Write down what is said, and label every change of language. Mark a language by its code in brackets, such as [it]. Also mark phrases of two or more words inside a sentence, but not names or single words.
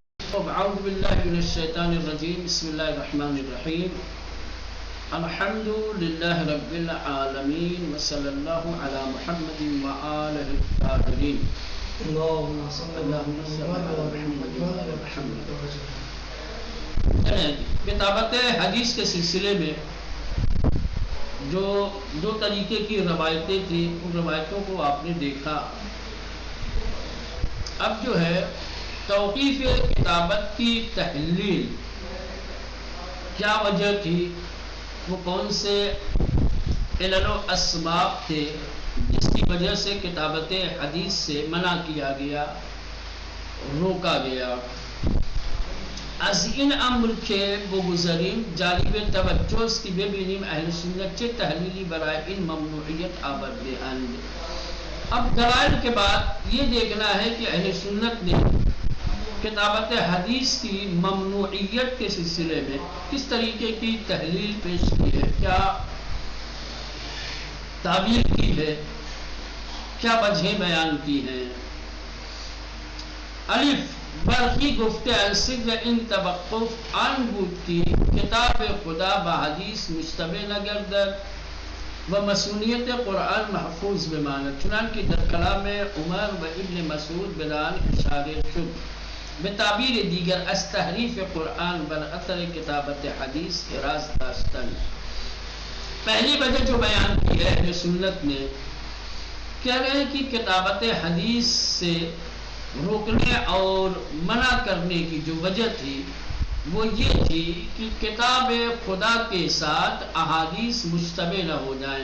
[ar] اعوذ باللہ من الشیطان الرجیم بسم اللہ الرحمن الرحیم الحمد للہ رب العالمین وصلی اللہ علی محمد وآلہ الطاہرین اللهم صل على محمد. [ur] کتابت حدیث کے سلسلے میں جو دو طریقے کی روایتیں تھیں ان روایتوں کو آپ نے دیکھا. اب جو ہے توقیف کتابت کی تحلیل کیا وجہ تھی، وہ کون سے علل و اسباب تھے جس کی وجہ سے کتابت حدیث سے منع کیا گیا، روکا گیا. [fa] از این امر که بگذاریم جالب توجه است که ببینیم اهل سنت چه تحلیلی برای این ممنوعیت آورده اند. [ur] اب دلائل کے بعد یہ دیکھنا ہے کہ اہل سنت نے کتابت حدیث کی ممنوعیت کے سلسلے میں کس طریقے کی تحلیل پیش کی ہے، کیا تعبیر کی ہے، کیا وجہیں بیان کی ہیں. [fa] الف برخی گفته انسید و این توقف آن بود که کتاب خدا با حدیث مشتبه نگردد و مسئولیت قرآن محفوظ بماند. چنانکہ در کلام عمر و ابن مسعود بدان اشاره شد. به تعبیر دیگر از تحریف قرآن بر اثر کتابت حدیث اعراض داشتن. [ur] پہلی وجہ جو بیان کی ہے اہل سنت نے، کہہ رہے ہیں کہ کتابت حدیث سے روکنے اور منع کرنے کی جو وجہ تھی وہ یہ تھی کہ کتاب خدا کے ساتھ احادیث مشتبہ نہ ہو جائیں.